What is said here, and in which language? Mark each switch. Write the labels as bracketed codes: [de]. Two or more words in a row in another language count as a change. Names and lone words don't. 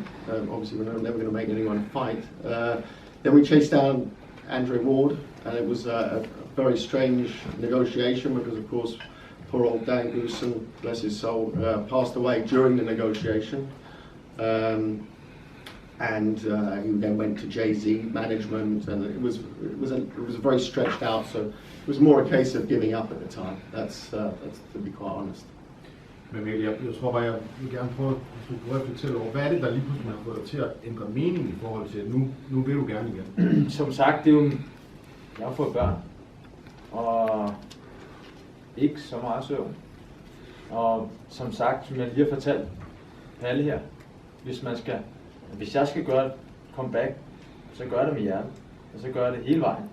[en] Obviously, we're never going to make anyone fight. Then we chased down Andre Ward, and it was a very strange negotiation because, of course, poor old Dan Goosen, bless his soul, passed away during the negotiation. And he then went to Jay-Z management, and it was very stretched out. So it was more a case of giving up at the time. That's to be quite honest. [da] Men Mikkel, jeg tror bare, jeg vil gerne prøve at fortælle over, hvad er det, der lige pludselig har fået dig til at ændre mening i forhold til, at nu vil du gerne igen? Som sagt, det er jo, jeg har fået børn, og ikke så meget søvn. Og som sagt, som jeg lige har fortalt Palle her, hvis jeg skal gøre et comeback, så gør det med hjertet, og så gør det hele vejen.